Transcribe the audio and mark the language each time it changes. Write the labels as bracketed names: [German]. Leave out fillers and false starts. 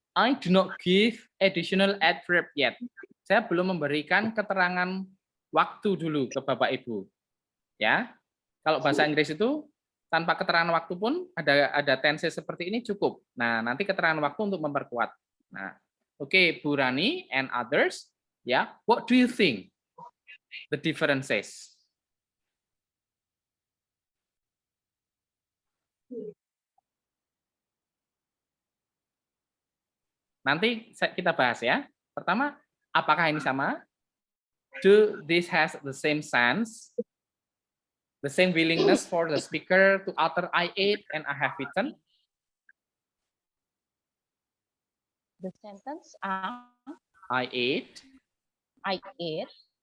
[English] I do not give additional adverb yet. [Indonesian] Saya belum memberikan keterangan waktu dulu ke Bapak Ibu. Ya. Kalau bahasa Inggris itu tanpa keterangan waktu pun ada tense seperti ini cukup. Nah, nanti keterangan waktu untuk memperkuat. [English] Nah, oke, Bu Rani and others, ya, what do you think the differences? [Indonesian] Nanti kita bahas ya. Pertama, apakah ini sama? [English] Do this has the same sense? The same willingness for the speaker to utter I ate and I have eaten? The sentence I ate. I ate.